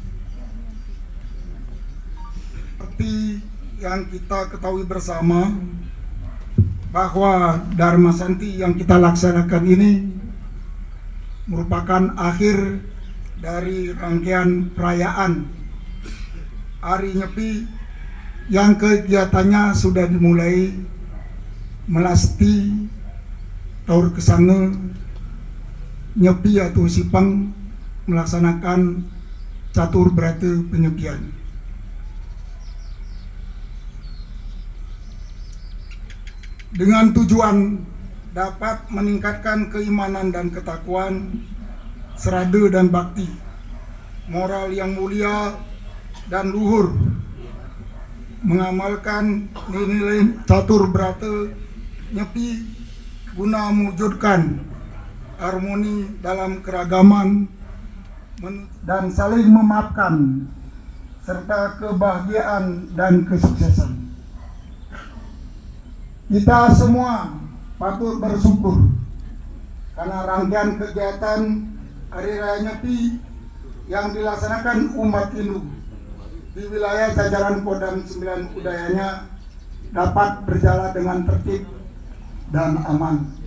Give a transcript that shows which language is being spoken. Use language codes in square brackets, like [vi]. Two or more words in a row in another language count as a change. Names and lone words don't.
[id] Seperti yang kita ketahui bersama bahwa Dharma Santi yang kita laksanakan ini merupakan akhir dari rangkaian perayaan Hari Nyepi yang kegiatannya sudah dimulai melasti Taur Kesange Nyepi atau Sipang melaksanakan catur berata penyepian. dengan tujuan dapat meningkatkan keimanan dan ketakwaan, serada dan bakti, moral yang mulia dan luhur, mengamalkan nilai catur berata nyepi guna mewujudkan harmoni dalam keragaman dan saling memaafkan serta kebahagiaan dan kesuksesan. Kita semua patut bersyukur karena rangkaian kegiatan Hari Raya Nyepi yang dilaksanakan umat Hindu di wilayah jajaran Kodam 9 Udayana dapat berjalan dengan tertib dan aman.